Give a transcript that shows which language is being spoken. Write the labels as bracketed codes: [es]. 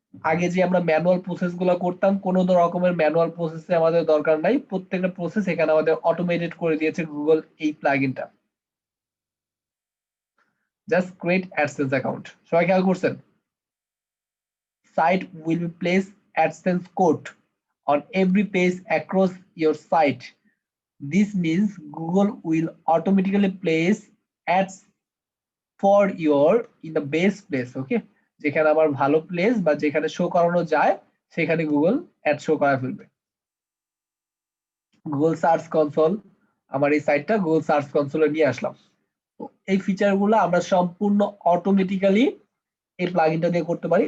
[bn] আগে যে আমরা ম্যানুয়াল প্রসেস গুলো করতাম, কোনো রকমের ম্যানুয়াল প্রসেসে আমাদের দরকার নাই, প্রত্যেকটা প্রসেস এখানে আমাদের অটোমেটেড করে দিয়েছে গুগল এই প্লাগইনটা। [en] Just create AdSense account. [bn] সবাই খেয়াল করছেন? [en] site will be placed AdSense code on every page across your site. This means Google will automatically place ads for your in the best place. [bn] Okay, যেখানে আমার ভালো place বা যেখানে show করানো যায় সেখানে গুগল অ্যাড শো করা ফেলবে। গুগল সার্চ কনসোল, আমার এই সাইটটা গুগল সার্চ কনসোলে নিয়ে আসলাম। তো এই ফিচারগুলো আমরা সম্পূর্ণ অটোমেটিক্যালি এই প্লাগইনটা দিয়ে করতে পারি।